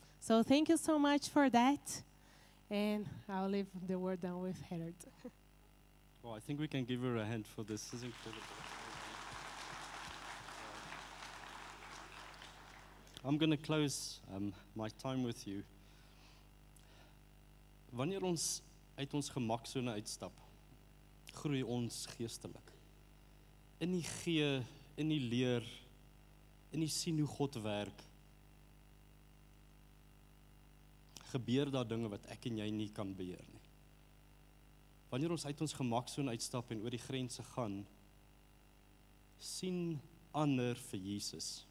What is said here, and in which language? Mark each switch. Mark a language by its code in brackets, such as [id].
[en] So thank you so much for that. And I'll leave the word down with Harold. Well, I think we can give her a hand for this. This is incredible. I'm going to close my time with you. [af] Wanneer ons uit ons gemaksone uitstap, groei ons geestelik. In die gee, in die leer, in die sien hoe God werk, gebeur daar dinge wat ek en jy nie kan beheer nie. Wanneer ons uit ons gemaksone uitstap en oor die grense gaan, sien ander vir Jesus.